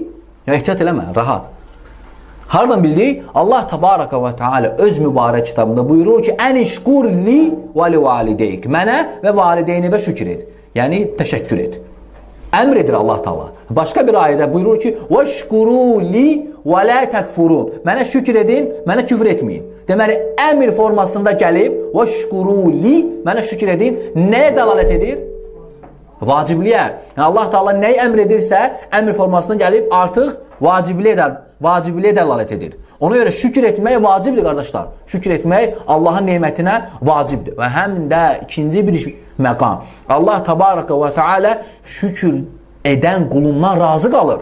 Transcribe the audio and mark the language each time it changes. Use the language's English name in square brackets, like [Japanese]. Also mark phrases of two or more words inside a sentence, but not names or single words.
[Azerbaijani] Ya ehtiyat eləmə, rahat. Hardan bildik? [Arabic] الله تبارك وتعالى [Azerbaijani] öz mübarək kitabında buyurur ki, [Arabic] أن اشكر لي ولوالديك. [Azerbaijani] Mənə və valideynivə şükür et. Yəni, təşəkkür et. Əmr edir Allah Teala. Başqa bir ayədə buyurur ki, [Arabic] وَشْكُرُوا لِي وَلَا تَكْفُرُونَ. [Azerbaijani] Mənə şükür edin, mənə küfür etməyin. Deməli, əmr formasında gəlib, [Arabic] وَشْكُرُوا لِي, [Azerbaijani] mənə şükür edin, nəyə dəlalət edir? Vacibliyə. Yəni, Allah Teala nəyi əmr edirsə, əmr formasında gəlib, artıq vacibliyə dəlalət edir. Ona görə şükür etmək vacibdir, qardaşlar. Şükür etmək Allahın nemətinə vacibdir. Və həm də ikinci bir məqam. [Arabic] الله تبارك وتعالى [Azerbaijani] şükür edən qulundan razı qalır.